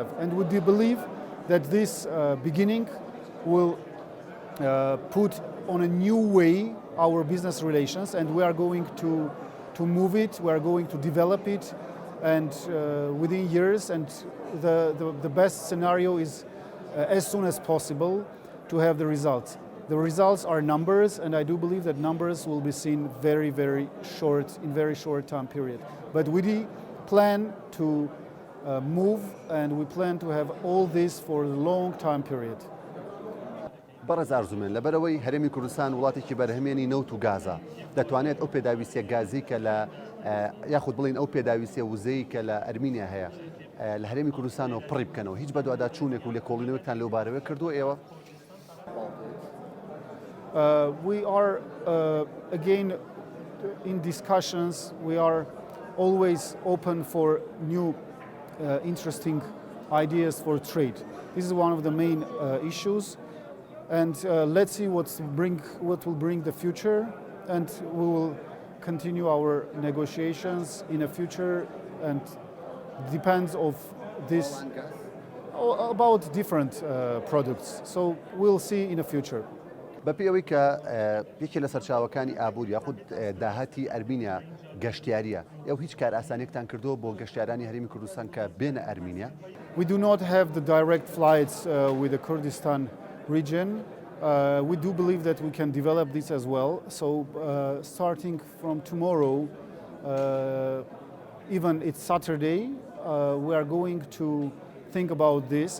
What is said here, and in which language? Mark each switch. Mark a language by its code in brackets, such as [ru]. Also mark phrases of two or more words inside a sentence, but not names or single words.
[en] And we do believe that this beginning will put on a new way our business relations, and we are going to move it, we are going to develop it, and within years, and the best scenario is as soon as possible to have the results. The results are numbers, and I do believe that numbers will be seen very, very short, in very short time period. But we plan to move, and we plan to have all this for a long time period. [ckb] بەڕێز ئارزومێن لەبەرەوەی هەرێمی کوردستان وڵاتێکی بەرهەمێنی نەوت و گازە دەتوانێت ئەو پێداویستیە گازی کە لە یاخود بڵین ئەو پێداویستیە وزەی کە لە ئەرمینیا هەیە لە هەرێمی کوردستانەوە پڕی بکەنەوە هیچ بەدووادا چوونێک و لێکۆڵینەوەتان لەو بارەوە کردووە ئێوە؟ [en] We are again in discussions. We are always open for new interesting ideas for trade. This is one of the main issues, and let's see what will bring the future, and we will continue our negotiations in the future, and depends of this about different products. So we'll see in the future. [ckb] بەپێوەی کە یەکێ لە سەرچاوەکانی ئابووری یاخود داهاتی ئەرمینیا گەشتیاریە ئێوە هیچ کار ئاسانێکتان کردووە بۆ گەشتیارانی هەرێمی کوردستان کە بێنە ئەرمینیا؟ [en] We do not have the direct flights with the Kurdistan region. We do believe that we can develop this as well. So starting from tomorrow, even it's Saturday, we are going to think about this